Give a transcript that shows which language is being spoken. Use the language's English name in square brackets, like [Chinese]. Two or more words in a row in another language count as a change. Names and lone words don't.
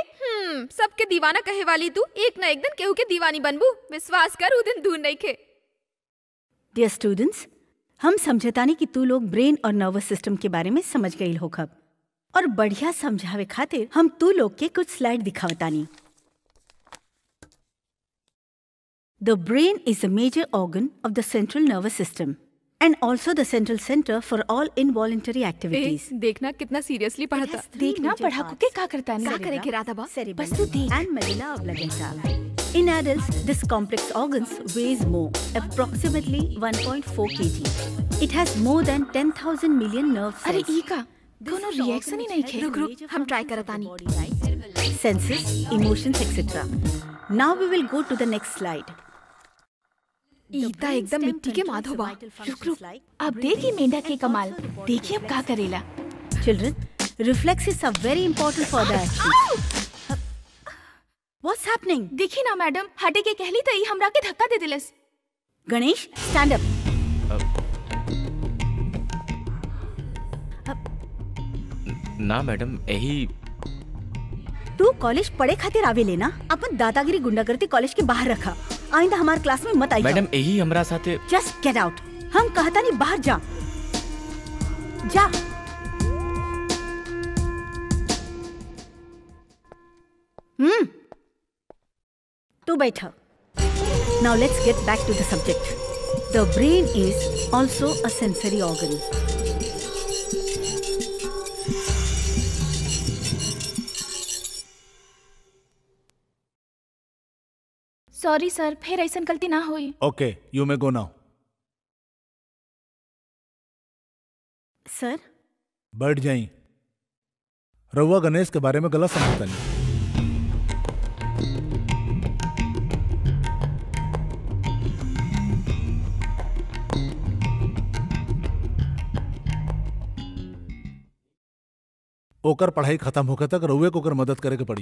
[Bhojpuri] सबके दीवाना कहे वाली तू एक ना एक दिन केहू के दीवानी बनबू। विश्वास कर, उ दिन दूर नहीं खे। डियर स्टूडेंट्स, हम समझतानी कि तू लोग ब्रेन और [English] nervous system [Bhojpuri] के बारे में समझ गई हो खब, और बढ़िया समझावे खातिर हम तू लोग के कुछ स्लाइड दिखावतानी। [English] The brain is a major organ of the central nervous system and also the central center for all involuntary activities. [Bhojpuri] देखना कितना सीरियसली पढ़ता। देखना पढ़ाकू के का करता नहीं। क्या करे के राधा बा? बस तू देख। [English] And medulla oblongata. In adults, this complex organs weighs more, approximately 1.4 kg. It has more than 10,000 million nerve cells. [Bhojpuri] अरे ई का कोनो रिएक्शन ही नहीं खे। रुक हम ट्राई करतानी। [English] Senses, emotions, etc. Now we will go to the next slide. [Bhojpuri] ईता एकदम मिट्टी के माधो बा। रुक अब देखिए मेंढक के कमाल। देखिए अब क्या करेला। [English] Children, reflexes are very important for the action. What's happening? [Bhojpuri] देखिए ना मैडम, हटे के कहली तो ई हमरा के धक्का दे दिलस। गणेश, [English] stand up. [Bhojpuri] ना मैडम, यही तू कॉलेज पढ़े खातिर आवे लेना, अपन दादागिरी गुंडागर्दी कॉलेज के बाहर रखा। आइंदा हमार क्लास में मत आई। मैडम यही हमरा साथे। [English] just get out. [Bhojpuri] हम कहता नहीं बाहर जा। जा। तू बैठा। [English] Now let's get back to the subject. The brain is also a sensory organ. [Bhojpuri] सॉरी सर, फिर ऐसा गलती ना हुई। [English] okay, you may go now. [Bhojpuri] सर, बैठ जाई। रउआ गणेश के बारे में गलत समझता नहीं। ओकर पढ़ाई खत्म होकर तक रउए को ओकर मदद करे के पड़ी।